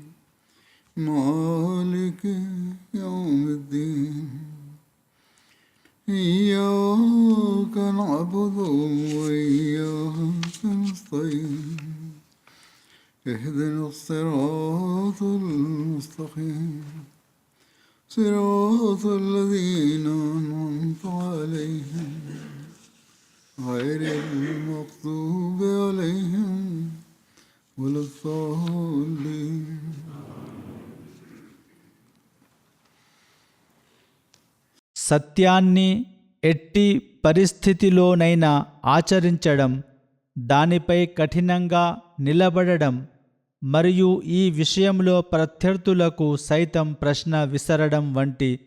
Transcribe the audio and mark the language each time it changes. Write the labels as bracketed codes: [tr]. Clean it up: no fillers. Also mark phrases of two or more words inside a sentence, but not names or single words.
[ar] مالك يوم الدين إياك نعبد وإياك نستعين اهدنا الصراط المستقيم صراط الذين أنعمت عليهم غير المغضوب عليهم ولا الضالين. [te] సత్యాన్ని ఎట్టి పరిస్థితిలోనైనా ఆచరించడం, దానిపై కఠినంగా నిలబడడం మరియు ఈ విషయంలో ప్రత్యర్థులకు సైతం ప్రశ్న విసరడం వంటి